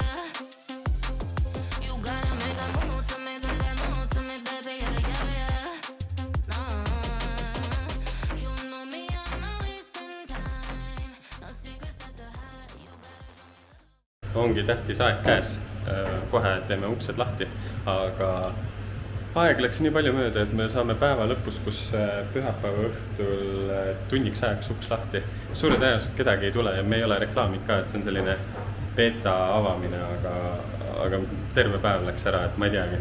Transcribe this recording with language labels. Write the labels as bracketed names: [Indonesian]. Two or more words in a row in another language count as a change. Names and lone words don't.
[English] You gotta make a move to me, baby, move to me, baby, yeah. No, you know me, I'm not wasting time. No secrets that to hide, you gotta. [Estonian] Ongi tähtis aeg käes, kohe teeme uksed lahti, aga aeg läks nii palju mööda, et me saame päeva lõpus, kus pühapäeva õhtul tunniks ajaks uks lahti. Suure tõenäoliselt kedagi ei tule ja me ei ole reklaamid ka, et see on selline beta avamine, aga terve päev läks ära, et ma ei teagi.